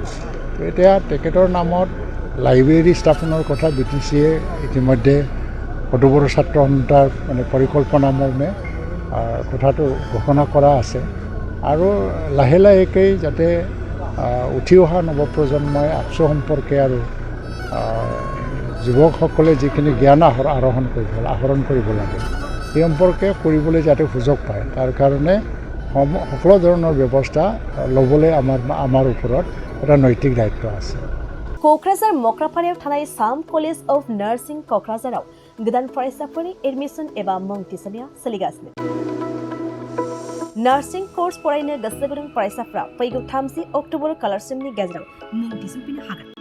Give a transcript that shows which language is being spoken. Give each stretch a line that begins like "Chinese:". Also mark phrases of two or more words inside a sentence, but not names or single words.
Assamese: এতিয়া তেখেতৰ নামত লাইব্ৰেৰী স্থাপনৰ কথা BTCয়ে ইতিমধ্যে সদুবড়ো ছাত্ৰ সন্থাৰ মানে পৰিকল্পনা মৰ্মে কথাটো ঘোষণা কৰা আছে আৰু লাহে লাহেকৈ যাতে উঠি অহা নৱপ্ৰজন্মই আপচু সম্পৰ্কে আৰু যুৱকসকলে যিখিনি জ্ঞান আহৰণ কৰিব লাগে সেই সম্পৰ্কে কৰিবলৈ যাতে সুযোগ পায়, তাৰ কাৰণে সকলো ধৰণৰ ব্যৱস্থা ল'বলৈ আমাৰ ওপৰত এটা নৈতিক দায়িত্ব আছে।
Bodo: क'क्राझार मक्रापारायाव थानाय साम कलेज अफ नार्सिं क'क्राझाराव गोदान फरायसाफोरनि एडमिसन एबा मुं थिसननाया सोलिगासिनो। नार्सिं कर्स फरायनो गोसो गुदुं फरायसाफ्रा फैगौ 30 अक्ट'बर खालारसिमनि गेजेराव मुं थिसनफैनो हागोन।